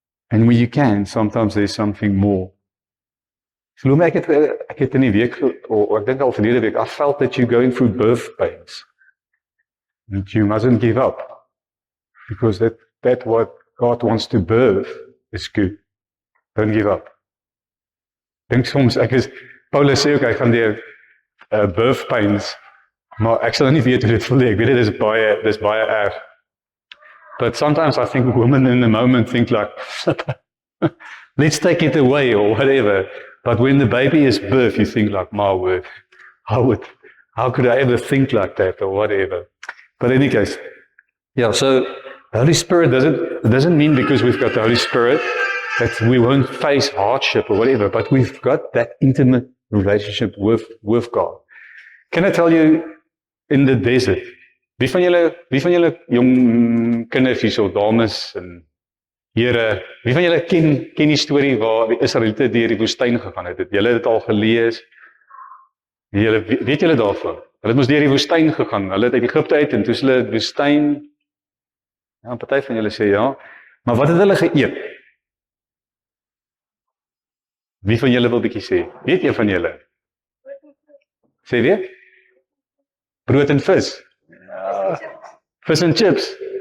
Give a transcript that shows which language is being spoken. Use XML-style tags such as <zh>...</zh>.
<en>And when you can, sometimes there's something more.</en> <af>Glo my, ek het in die week, ek dink al verlede week,</af> <en>I felt that you're going through birth pains. And you mustn't give up. Because that what God wants to birth is good. Don't give up.</en> <af>Dink soms, Paulus sê ook, hy gaan deur birth pains, maar ek sal nie weet hoe dit voel nie. Ek weet dit is baie erg.</af> <en>But sometimes I think women in the moment think like, let's take it away or whatever. But when the baby is birthed, you think like, my word, how could I ever think like that or whatever. But in any case, yeah, so the Holy Spirit doesn't mean because we've got the Holy Spirit that we won't face hardship or whatever, but we've got that intimate relationship with God. Can I tell you, in the desert,</en> <af>wie van julle jong kindertjies of dames en here, wie van julle ken die storie waar die Israeliete deur die woestyn gegaan het? Julle het dit al gelees? Weet julle daarvan? Hulle het mos deur die woestyn gegaan. Hulle het uit Egipte uit en toe is hulle die woestyn. Ja, 'n party van julle sê ja. Maar wat het hulle geëet? Wie van julle wil bietjie sê? Weet een van julle? Sê weer? Brood en vis. Ja. Vis en chips.</af>